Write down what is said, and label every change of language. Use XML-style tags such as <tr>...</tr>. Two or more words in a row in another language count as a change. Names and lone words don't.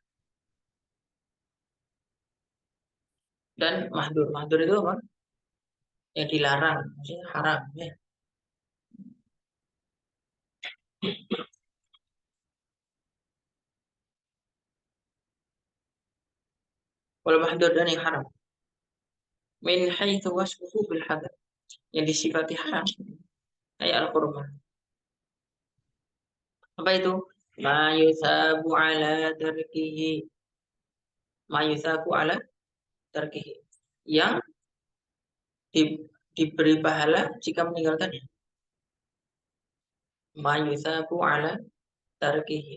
<id>Dan mahdur. Mahdur itu apa? Yang dilarang, maksudnya haram. Ya.</id> <ar>والمحظور</ar> <id>dan yang haram.</id> <ar>من حيث وصفه بالحظر.</ar> <id>Yang disifati haram. Kayak al-qurban. Apa itu?</id> <ar>ما يثاب على تركه. ما يثاب على تركه.</ar> <id>Yang di, diberi pahala jika meninggalkannya.</id> <ar>ما يثاب على تركه.</ar>